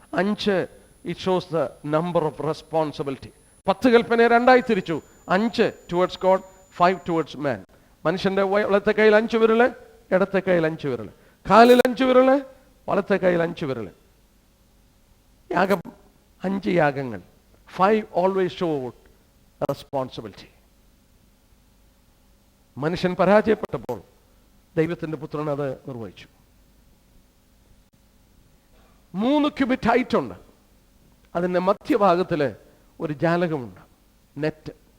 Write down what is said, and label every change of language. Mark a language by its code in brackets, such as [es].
[en] 5 it shows the number of responsibility. [ml] 10 കൽപ്പനയെ 2ആയി തിരിച്ചു. [en] 5 towards God, 5 towards man. [ml] മനുഷ്യന്റെ വലത്തെ കൈയിൽ 5 വിരല്, ഇടത്തെ കൈയിൽ 5 വിരല്, കാലിൽ 5 വിരല്, വലത്തെ കൈയിൽ 5 വിരല്. യാഗം 5 യാഗങ്ങൾ. [en] 5 always showed responsibility. [ml] മനുഷ്യൻ പരാജയപ്പെട്ടപ്പോൾ ദൈവത്തിന്റെ പുത്രൻ അത് നിർവഹിച്ചു. 3 ക്യൂബിറ്റ് ഹൈറ്റ് ഉണ്ട്. അതിന്റെ മധ്യഭാഗത്തില് ഒരു ജാലകമുണ്ട്, നെറ്റ്.